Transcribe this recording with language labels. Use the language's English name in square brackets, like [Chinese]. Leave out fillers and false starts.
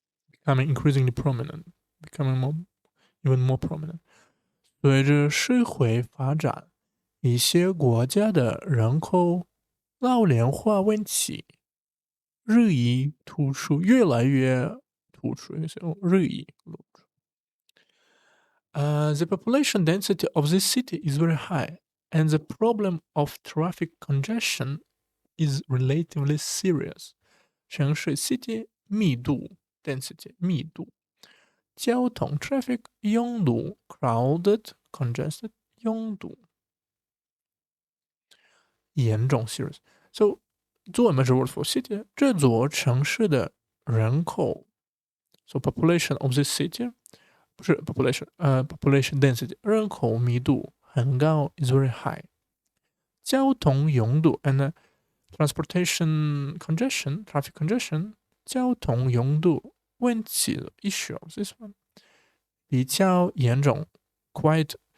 [English] becoming increasingly prominent becoming even more prominent [Chinese] 随着社会发展一些国家的人口老龄化问题日益突出越来越突出日益 [English] the population density of this city is very high, and the problem of traffic congestion is relatively serious. [Chinese] 城市 [English] city [Chinese] 密度 [English] density [Chinese] 密度，交通 [English] traffic [Chinese] 拥堵 [English] crowded congested [Chinese] 拥堵，严重 [English] serious. So [Chinese] 作为 [English] major word for city [Chinese] 这座城市的人口 [English] so population of this city [Chinese] 不是 [English] population density [Chinese] 人口密度很高 [English] is very high [Chinese] 交通拥堵 [English] and transportation congestion traffic congestion [Chinese] 交通拥堵问题 [English] issue of this one [Chinese] 比较严重 [English] quite